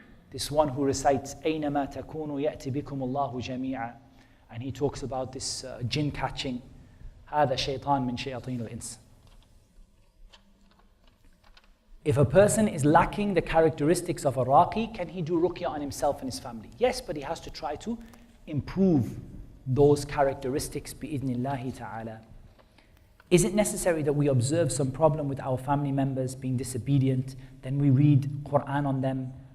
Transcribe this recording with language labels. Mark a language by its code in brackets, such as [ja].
[en] This one who recites [ar] أينما تكونوا يأتي بكم الله جميعا. [en] And he talks about this jinn catching. [ar] هذا شيطان من شياطين الإنس. [en] If a person is lacking the characteristics of a raqi, can he do ruqyah on himself and his family? Yes, but he has to try to improve those characteristics bi'idhnillahi ta'ala. Is it necessary that we observe some problem with our family members being disobedient, then we read Qur'an on them?